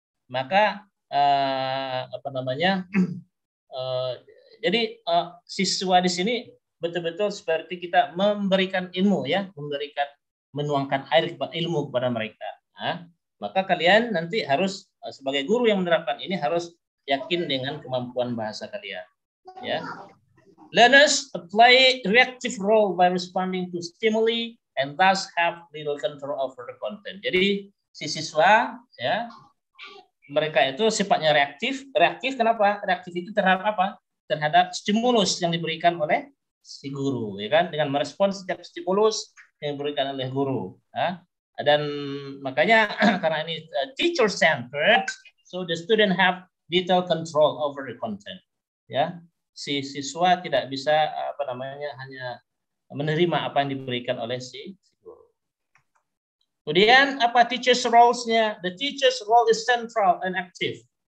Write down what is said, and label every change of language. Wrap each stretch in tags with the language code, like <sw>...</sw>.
<id>Maka apa namanya, jadi siswa di sini betul-betul seperti kita memberikan ilmu ya, menuangkan air ilmu kepada mereka. Nah, maka kalian nanti harus sebagai guru yang menerapkan ini harus yakin dengan kemampuan bahasa kalian ya.</id> <en>Learners play reactive role by responding to stimuli and thus have little control over the content.</en> <id>Jadi si siswa ya, mereka itu sifatnya reaktif. Reaktif kenapa? Reaktif itu terhadap apa? Terhadap stimulus yang diberikan oleh si guru, ya kan? Dengan merespons setiap stimulus yang diberikan oleh guru. Ya. Dan makanya karena ini</id> <en>teacher centered, so the student have detailed control over the content.</en> <id>Ya, si siswa tidak bisa apa namanya hanya menerima apa yang diberikan oleh si guru. Kemudian apa teacher's roles-nya?</id> <en>The teacher's role is central and active.</en>